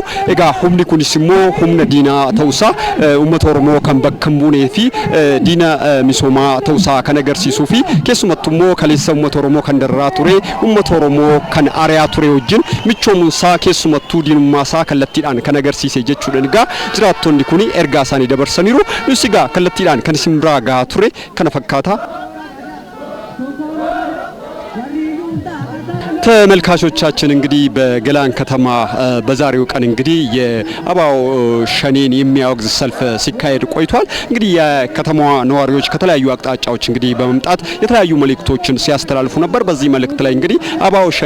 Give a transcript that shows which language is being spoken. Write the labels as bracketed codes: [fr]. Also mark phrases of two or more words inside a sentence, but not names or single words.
[om] Egaa humni kunis immoo humna diinaa ta'uusaa uummata Oromoo kan bakka hin buunee fi diina misoomaa ta'uusaa kan agarsiisuu fi keessumattuu immoo kaleessa uummata Oromoo kan darraa ture uummata Oromoo kan ari'aa ture wajjin michoomuunsaa keessumattuu diinummaasaa kallattiidhaan kan agarsiise jechuudha. Egaa jiraattonni kun ergaa isaanii dabarsaniiru. Nus egaa kallattiidhaan kan isin biraa gahaa ture kana fakkaata. [am] ተመልካቾቻችን እንግዲህ በገላን ከተማ በዛሬው ቀን እንግዲህ የአባው ሸኔን የሚያወግዝ ሰልፍ ሲካሄድ ቆይቷል። እንግዲህ የከተማዋ ነዋሪዎች ከተለያዩ አቅጣጫዎች እንግዲህ በመምጣት የተለያዩ መልእክቶችን ሲያስተላልፉ ነበር። በዚህ መልእክት ላይ እንግዲህ አባው ሸኔ